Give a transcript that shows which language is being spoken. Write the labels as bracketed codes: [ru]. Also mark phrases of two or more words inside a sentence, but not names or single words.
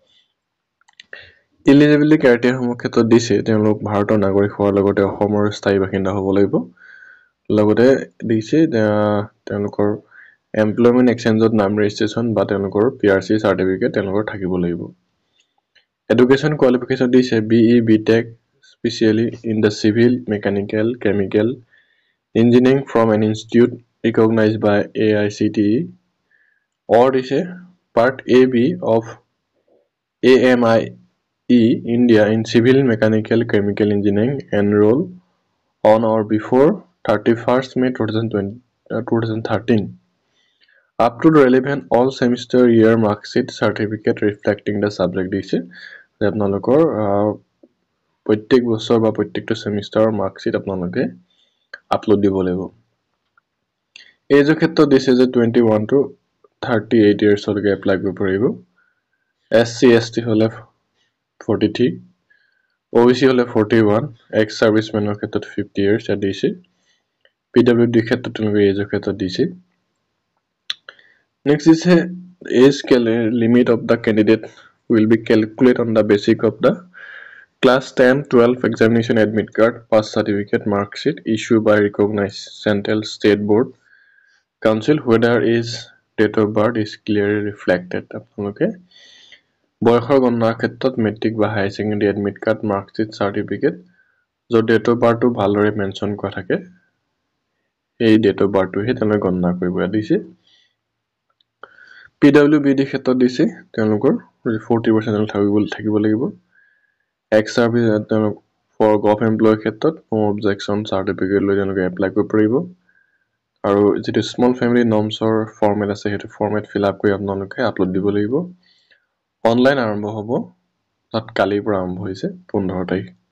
[en] eligibility criteria [as] সমূহ ক্ষেত্ৰত দিছে তেওঁলোক ভাৰতৰ নাগৰিক হোৱাৰ লগতে অসমৰ স্থায়ী বাসিন্দা হ'ব লাগিব লগতে দিছে তেওঁলোকৰ এমপ্লয়মেন্ট এক্সচেঞ্জত নাম ৰেজিষ্ট্ৰেচন বা তেওঁলোকৰ PRC সাৰ্টিফিকেট তেওঁলোকৰ থাকিব লাগিব [en] Education qualification দিছে BE BTech specially in the civil mechanical chemical engineering from an institute recognized by AICTE or দিছে part AB of AMIE India in civil mechanical chemical engineering enroll on or before 31st May 2013 up to the relevant all semester year mark sheet certificate reflecting the subject [as] দিছে যে আপোনালোকৰ প্ৰত্যেক বছৰ বা প্ৰত্যেকটো সেমিষ্টাৰৰ [en] mark sheet [as] আপোনালোকে আপলোড দিব লাগিব এজৰ ক্ষেত্ৰত দিছে যে [en] 21 to 38 years [as] লৈকে এপ্লাই কৰিব পাৰিব SC ST হলে 43 OBC হলে 41 [en] ex servicemen [as] ক্ষেত্ৰত 50 years দিছে PWD ক্ষেত্ৰত তেওঁলোকে এজৰ ক্ষেত্ৰত দিছে [en] Next is a age limit of the candidate will be calculated on the basis of the class 10 12 examination admit card pass certificate mark sheet issued by recognized central state board council whether is date of birth is clearly reflected okay [as] বয়সৰ গণনাৰ ক্ষেত্ৰত মেট্ৰিক বা [en] high secondary admit card mark sheet certificate [as] য'ত [en] date of birth [as] ভালদৰে মেনশন কৰা থাকে এই [en] date of birth [as] হে তেওঁলোকে গণনা কৰিব দিছে PWBD ক্ষেত্ৰত দিছে তেওঁলোকৰ 40% থাকিব লাগিব [en] ex service for govt employ [as] ক্ষেত্ৰত [en] no objection certificate [as] লৈ তেওঁলোকে এপ্লাই কৰিব পাৰিব আৰু যেটো [en] small family norms format [as] আছে হেতু ফৰমেট [en] fill up [as] কৰি আপোনালোকে আপলোড দিব লাগিব অনলাইন আৰম্ভ হ'ব তাত কালিৰ পৰা আৰম্ভ হৈছে 15 তাৰিখ